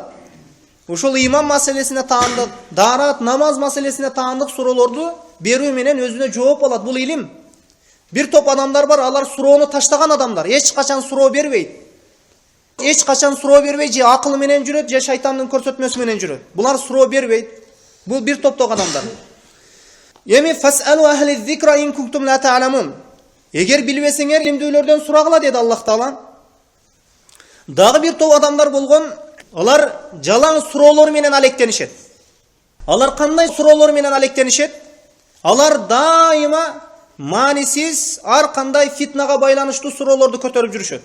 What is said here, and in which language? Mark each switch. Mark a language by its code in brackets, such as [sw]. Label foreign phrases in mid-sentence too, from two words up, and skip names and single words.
[ky] Ошол иман маселесине таандык, дарат, намаз маселесине таандык суроолорду берүү менен өзүнө жооп алат. Бул илим. Бир топ адамдар бар, алар суроону таштаган адамдар. Эч качан суроо бербейт. Эч качан суроо бербей, же акылы менен жүрөт, же шайтандын көрсөтмөсү менен жүрөт. Булар суроо бербейт. Бул бир топтогу адамдар. [ar] Эми فاسألوا أهل الذكر إن كنتم لا تعلمون. [ky] Эгер билбесеңер, илимдүүлөрдөн сурагыла деди Аллах Таала. Дагы бир топ адамдар болгон, алар жалаң суроолор менен алектенишет. Алар кандай суроолор менен алектенишет? Алар дайыма маанисиз ар кандай фитнага байланыштуу суроолорду көтөрүп жүрүшөт.